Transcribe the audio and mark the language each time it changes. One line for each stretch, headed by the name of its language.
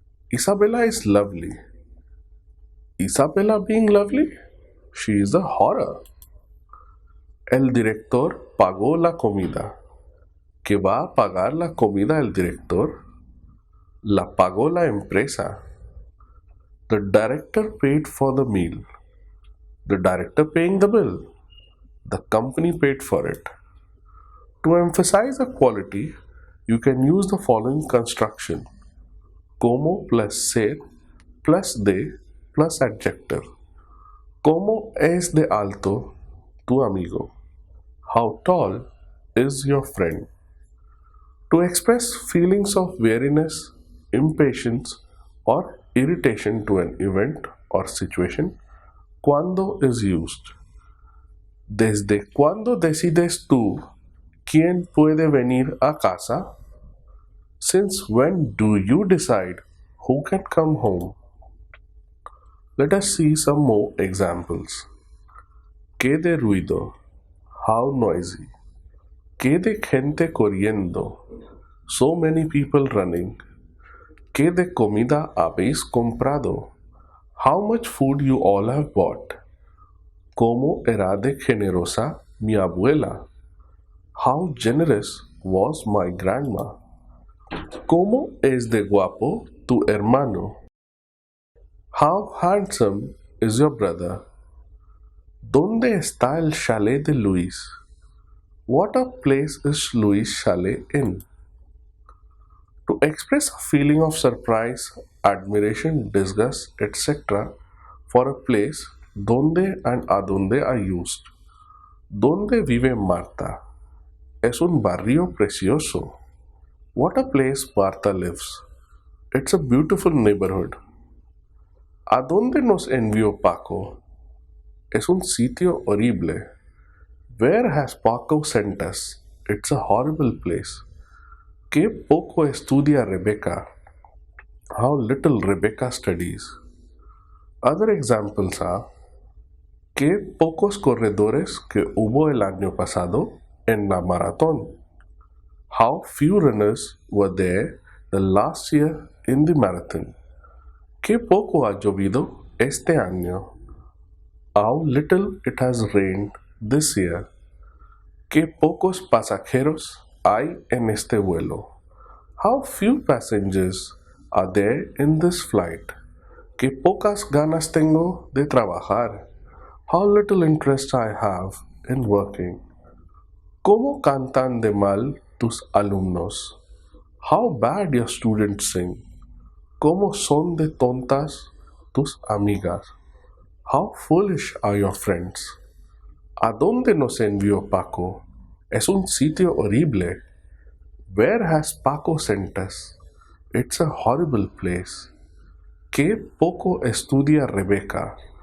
English: Isabella is lovely. Isabella being lovely? She is a horror.
Spanish: El director pagó la comida. ¿Qué va a pagar la comida el director? La pagó la empresa.
English: The director paid for the meal. The director paying the bill. The company paid for it. To emphasize a quality, you can use the following construction: como plus ser plus de plus adjective.
Spanish: ¿Cómo es de alto tu amigo?
English: How tall is your friend? To express feelings of weariness, impatience, or irritation to an event or situation, cuando is used.
Spanish: ¿Desde cuándo decides tú quién puede venir a casa?
English: Since when do you decide who can come home? Let us see some more examples.
Spanish: ¿Qué de ruido?
English: How noisy.
Spanish: ¿Qué de gente corriendo?
English: So many people running.
Spanish: ¿Qué de comida habéis comprado?
English: How much food you all have bought.
Spanish: ¿Cómo era de generosa mi abuela?
English: How generous was my grandma?
Spanish: ¿Cómo es de guapo tu hermano?
English: How handsome is your brother?
Spanish: ¿Dónde está el chalet de Luis?
English: What a place is Luis' chalet in? To express a feeling of surprise, admiration, disgust, etc. for a place, donde and adonde are used.
Spanish: ¿Dónde vive Marta? Es un barrio precioso.
English: What a place Marta lives. It's a beautiful neighborhood.
Spanish: ¿A dónde nos envió Paco? Es un sitio horrible.
English: Where has Paco sent us? It's a horrible place.
Spanish: Qué poco estudia Rebecca.
English: How little Rebecca studies. Other examples are:
Spanish: qué pocos corredores que hubo el año pasado en la maratón.
English: How few runners were there the last year in the marathon.
Spanish: Qué poco ha llovido este año.
English: How little it has rained this year.
Spanish: Qué pocos pasajeros hay en este vuelo.
English: How few passengers are there in this flight.
Spanish: Qué pocas ganas tengo de trabajar.
English: How little interest I have in working.
Spanish: ¿Cómo cantan de mal tus alumnos?
English: How bad your students sing.
Spanish: ¿Cómo son de tontas tus amigas?
English: How foolish are your friends.
Spanish: ¿A dónde nos envió Paco? Es un sitio horrible.
English: Where has Paco sent us? It's a horrible place.
Spanish: Qué poco estudia Rebecca.